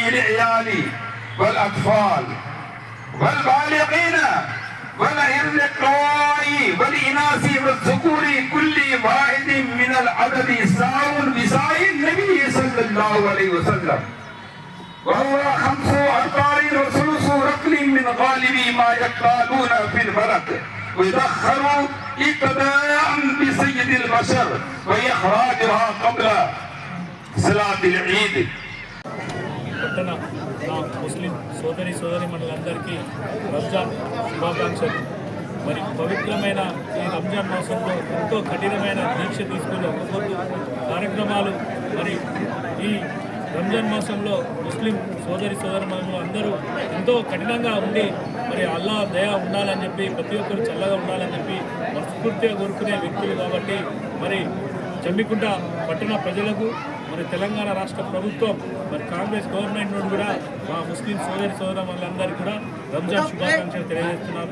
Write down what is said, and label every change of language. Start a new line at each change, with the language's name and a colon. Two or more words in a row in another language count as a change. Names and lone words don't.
Arabic: العيال والأطفال والبالغين والإرقاء والإناث والذكور كل واحد من العدد ساء بساء النبي صلى الله عليه وسلم وهو 5 أرطال وثلث رطل من غالب ما يقالون في البلد ويدخروا اقتداء بسيد البشر وإخراجها قبل صلاة العيد.
Telugu: ముస్లిం సోదరీమణులందరికీ రంజాన్ శుభాకాంక్షలు. మరి పవిత్రమైన ఈ రంజాన్ మాసంలో ఎంతో కఠినమైన దీక్ష తీసుకుని ఒక్కొక్క కార్యక్రమాలు మరి ఈ రంజాన్ మాసంలో ముస్లిం సోదరీమణులు అందరూ ఎంతో కఠినంగా ఉండి మరి అల్లా దయ ఉండాలని చెప్పి ప్రతి ఒక్కరు చల్లగా ఉండాలని చెప్పి మనస్ఫూర్తిగా కోరుకునే వ్యక్తులు కాబట్టి మరి జమ్మికుంట పట్టణ ప్రజలకు మరి తెలంగాణ రాష్ట్ర ప్రభుత్వం మరి కాంగ్రెస్ గవర్నమెంట్ నుండి కూడా మా ముస్లిం సోదరీమణులందరికీ కూడా రంజాన్ శుభాకాంక్షలు తెలియజేస్తున్నారు.